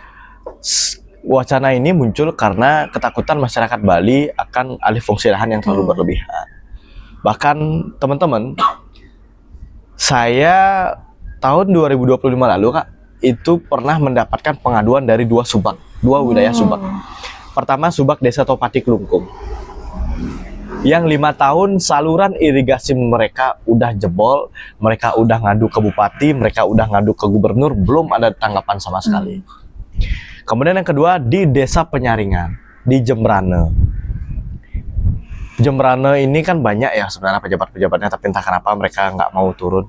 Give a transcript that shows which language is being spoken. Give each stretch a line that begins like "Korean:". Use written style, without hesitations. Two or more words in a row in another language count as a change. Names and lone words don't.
Indonesian: Wacana ini muncul karena ketakutan masyarakat Bali akan alih fungsi lahan yang terlalu berlebihan. Bahkan teman-teman, saya tahun 2025 lalu Kak, itu pernah mendapatkan pengaduan dari dua wilayah subak. Pertama subak Desa Topati Klungkung, yang 5 tahun saluran irigasi mereka udah jebol, mereka udah ngadu ke bupati, mereka udah ngadu ke gubernur, belum ada tanggapan sama sekali. Kemudian yang kedua di Desa Penyaringan, di Jembrane. Jembrane ini kan banyak ya sebenarnya pejabat-pejabatnya, tapi entah kenapa mereka nggak mau turun.